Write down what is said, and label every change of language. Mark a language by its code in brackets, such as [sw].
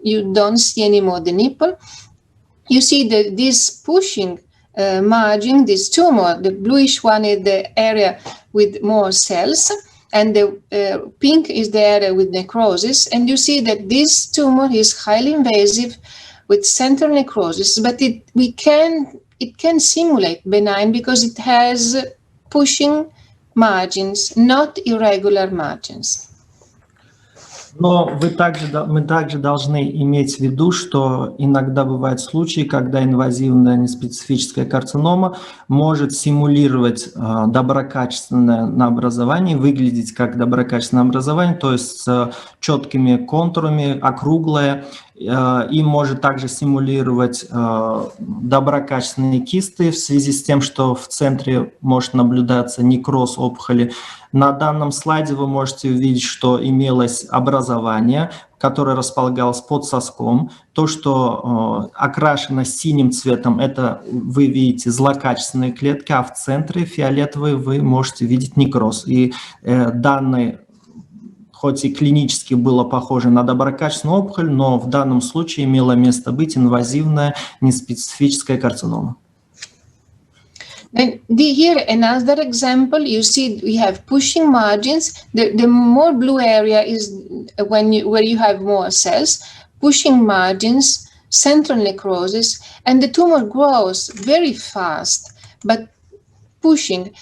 [en] You don't see anymore the nipple. You see that this pushing margin, this tumor, the bluish one is the area with more cells, and the pink is the area with necrosis. And you see that this tumor is highly invasive with central necrosis, but it can simulate benign because it has pushing margins, not irregular margins. [ru] Но мы также должны иметь в виду, что иногда бывают случаи, когда инвазивная неспецифическая карцинома может симулировать доброкачественное образование, выглядеть как доброкачественное образование, то есть с четкими контурами, округлое, и может также симулировать доброкачественные кисты в связи с тем, что в центре может наблюдаться некроз опухоли. На данном слайде вы можете увидеть, что имелось образование, которое располагалось под соском. То, что окрашено синим цветом, это вы видите злокачественные клетки, а в центре фиолетовый вы можете видеть некроз. И данный, хоть и клинически было похоже на доброкачественную опухоль, но в данном случае имело место быть инвазивная неспецифическая карцинома. [en] And here another example, you see we have pushing margins. The more blue area is where you have more cells, pushing margins, central necrosis, and the tumor grows very fast, but pushing.